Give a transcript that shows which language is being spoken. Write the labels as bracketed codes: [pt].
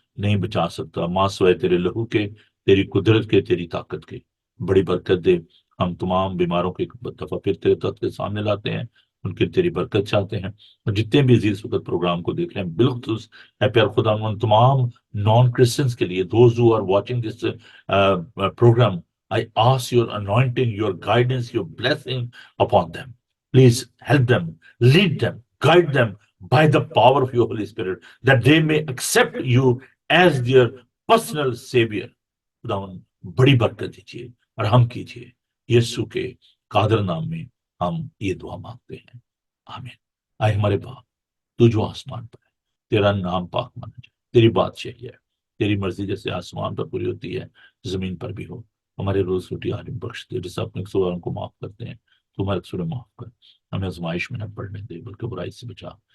[ur] نہیں بچا سکتا ماں سوائے تیرے لہو کے، تیری قدرت کے، تیری طاقت کے۔ بڑی برکت دے، ہم تمام بیماروں کو ایک دفعہ پھر تیرے تخت کے سامنے لاتے ہیں، ان کی تیری برکت چاہتے ہیں، اور جتنے بھی عزیز وقت پروگرام کو دیکھ رہے ہیں بالخصوص اے پیار خدا ان تمام نان کرسچنس کے لیے، [en] Those who are watching this program, I ask your anointing, your guidance, your blessing upon them. Please help them, lead them, guide them by the power of your Holy Spirit, that they may accept you as their personal Savior. [ur] خداوند بڑی برکت دیجیے اور ہم کیجیے، یسوع کے قادر نام میں ہم یہ دعا مانگتے ہیں، آمین۔ آئے ہمارے باپ تو جو آسمان پر ہے، تیرا نام پاک مانا جائے، تیری بادشاہی ہے، تیری مرضی جیسے آسمان پر پوری ہوتی ہے زمین پر بھی ہو۔ ہمارے روز روٹی آج ہمیں بخش دے، جیسے اپنے قصورواروں کو معاف کرتے ہیں تو ہمارے قصور معاف کر، ہمیں آزمائش میں نہ پڑنے دے بلکہ برائی سے بچا،